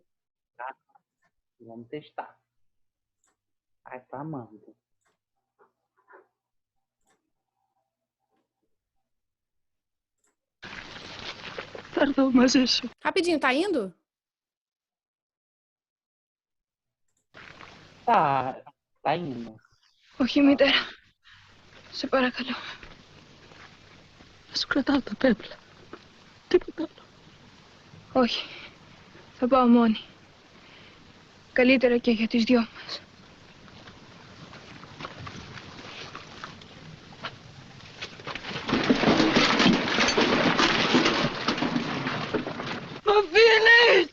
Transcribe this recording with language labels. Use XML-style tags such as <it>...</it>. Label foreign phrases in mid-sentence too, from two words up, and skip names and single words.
<pt>Vamos testar. Ai, tá amando. Tardou, mas isso. Rapidinho, tá indo? Tá indo.</pt> <el>Όχι, μητέρα. Σε παρακαλώ. Θα σου κρατάω τα πέπλα. Τίποτα άλλο. Όχι. Θα πάω μόνη. Καλύτερα και για τις δυο μας. Μ' αφήνεις!</el>